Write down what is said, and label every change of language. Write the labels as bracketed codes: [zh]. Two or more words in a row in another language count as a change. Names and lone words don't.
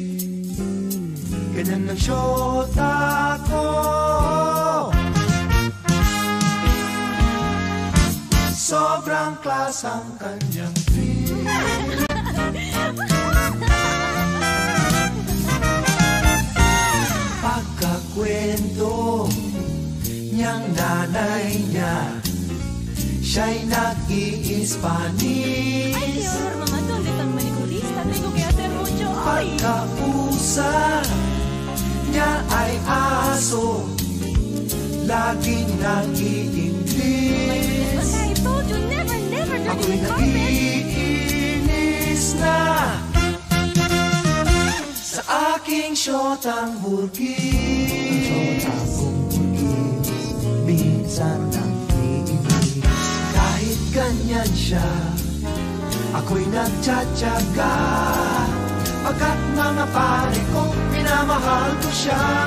[tl] Ganyan ang syota ko, sobrang klas ang kanyang trip. Pagkakwento niyang nanay niya, siya'y nag-i-Spanish. Ay, [es] qué horror, mamá, ¿dónde están manicuristas? Tengo que hacer mucho. Ay. [tl] Pagkausa niya ay aso, laging nag-i-English. [en] But I told you, never, never dirty [tl] Ako'y [en] the carpet. [tl] naiinis na sa aking syotang burgis. Minsan nag-iinis, kahit ganyan siya, ako'y nagtsatsaga, pagkat mga pare ko, minamahal ko siya.